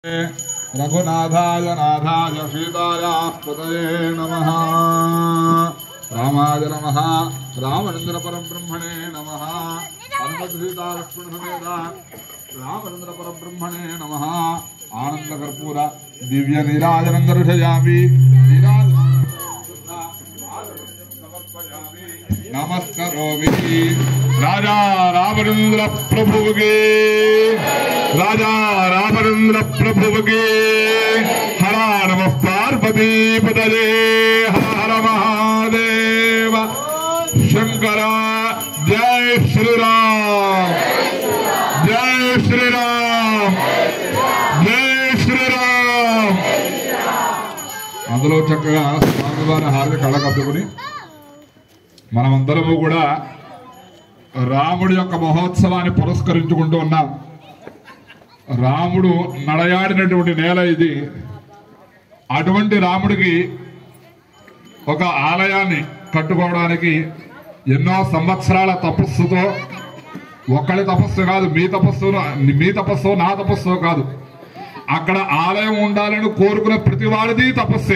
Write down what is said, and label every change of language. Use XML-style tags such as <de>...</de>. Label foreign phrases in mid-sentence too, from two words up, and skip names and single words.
<sa>रघुनाथाय नाथाय सीतायास्पतये नमः। रामाय नमः। रामचंद्र परब्रह्मणे नमः। हनुमत सीता लक्ष्मण समेत रामचंद्र परब्रह्मणे नमः। आनंद कर्पूर दिव्य नीराजनं दर्शयामि। नमस्करोमि।</sa> <hi>राजा रामचंद्र प्रभु के राजा रामचंद्र प्रभु के</hi> <sa>हर नमः पार्वती पतये हर हर महादेव शंकर।</sa> <hi>जय श्री राम जय श्री राम जय श्री राम।</hi> <te>అందులో చక్కగా స్వామివారి హారతి కళ్ళకద్దుకుని మనమందరము కూడా రాముడి యొక్క మహోత్సవాన్ని పురస్కరించుకుంటూ ఉన్నాం. రాముడు నడయాడినటువంటి నేల ఇది. అటువంటి రాముడికి ఒక ఆలయాన్ని కట్టుకోవడానికి ఎన్నో సంవత్సరాల తపస్సుతో, ఒక్కడి తపస్సు కాదు, మీ తపస్సు నా తపస్సు కాదు, అక్కడ ఆలయం ఉండాలని కోరుకున్న ప్రతి వాడిది తపస్సే.</te>